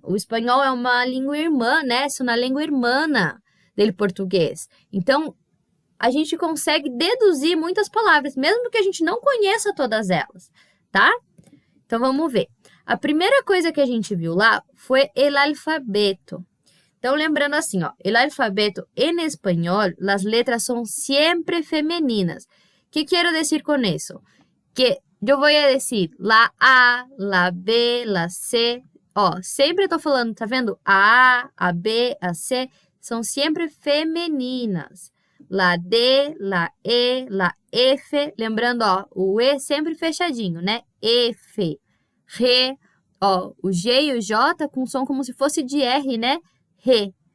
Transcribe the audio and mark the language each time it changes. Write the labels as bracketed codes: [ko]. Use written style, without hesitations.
[pt] O espanhol é uma língua irmã, né? É uma língua irmana do português. Então, a gente consegue deduzir muitas palavras, mesmo que a gente não conheça todas elas, tá? Então, vamos ver. A primeira coisa que a gente viu lá foi el alfabeto. Então, lembrando assim, ó, [es] el alfabeto en español, las letras son siempre femeninas. ¿Qué quiero decir con eso? Que yo voy a decir la A, la B, la C. [pt] Ó, sempre eu tô falando, tá vendo? A, a B, a C são sempre femininas. [es] La D, la E, la F. [pt] Lembrando, ó, o E sempre fechadinho, né? F. Re. Ó, o G e o J com som como se fosse de R, né? Re.